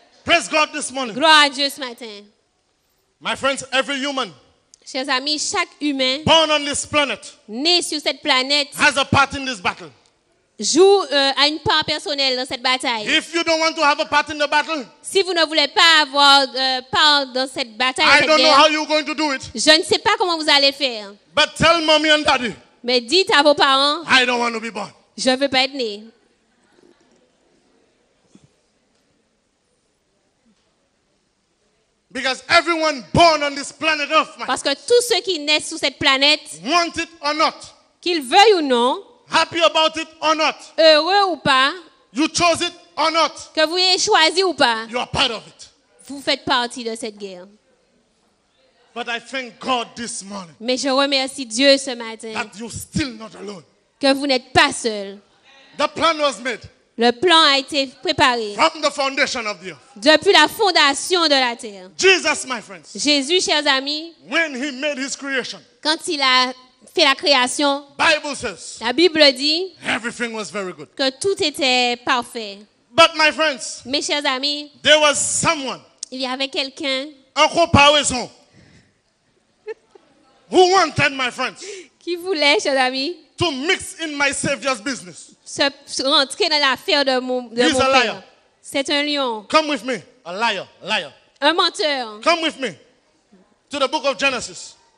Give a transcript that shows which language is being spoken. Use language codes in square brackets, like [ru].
[en] Praise God this morning. [fr] Gloire à Dieu ce matin. [en] My friends, every human [fr] Chers amis, chaque humain [en] born on this planet [fr] né sur cette planète [en] has a part in this battle. [fr] joue a une part personnelle dans cette bataille. [en] If you don't want to have a part in the battle, [fr] Si vous ne voulez pas avoir part dans cette bataille, dans [en] I [fr] cette [en] don't know [fr] guerre, [en] how you're going to do it. [fr] je ne sais pas comment vous allez faire. [en] But tell mommy and daddy, [fr] Mais dites à vos parents, [en] I don't want to be born. [fr] je ne veux pas être né. [en] Because everyone born on this planet Earth, [fr] Parce que tous ceux qui naissent sur cette planète, [en] want it or not, [fr] qu'ils veuillent ou non, [en] happy about it or not, [fr] heureux ou pas, [en] you chose it or not, [fr] que vous ayez choisi ou pas, [en] you are part of it. [fr] vous faites partie de cette guerre. [en] But I thank God this morning [fr] Mais je remercie Dieu ce matin [en] that you're still not alone. [fr] que vous n'êtes pas seul. [en] The plan was made [fr] Le plan a été préparé [en] from the foundation of the earth. [fr] depuis la fondation de la terre. [en] Jesus, my friends, [fr] Jésus, chers amis, [en] when he made his creation, [fr] quand il a fait la création, [en] Bible says [fr] la Bible dit [en] everything was very good. [fr] que tout était parfait. [en] But my friends, [fr] Mes chers amis, [en] there was someone, [fr] il y avait quelqu'un un comparaison, [en] who wanted, my friends, [fr] qui voulait, chers amis, [en] to mix in my Savior's business. [fr] se rentrer dans l'affaire de mon [en] He's a [fr] père. [en] liar. [fr] C'est un lion, [en] Come with me, a liar. [fr] un menteur. [en] Come with me to the book of Genesis